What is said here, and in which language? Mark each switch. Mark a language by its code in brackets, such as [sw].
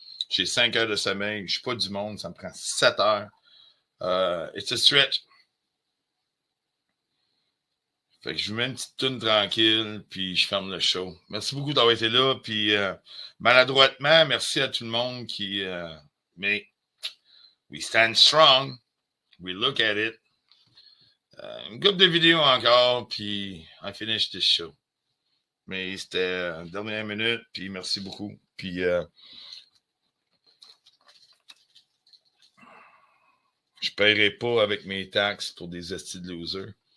[fr] J'ai 5 heures de sommeil. Je ne suis pas du monde. Ça me prend 7 heures. [en] It's a stretch. [fr] Fait que je vous mets une petite tune tranquille, puis je ferme le show. Merci beaucoup d'avoir été là, puis maladroitement, merci à tout le monde qui... [en] mais we stand strong, we look at it. [fr] Une couple de vidéos encore, puis [en] I finish this show. [fr] Mais c'était dernière minute, puis merci beaucoup. Puis je paierai pas avec mes taxes pour des estis de losers.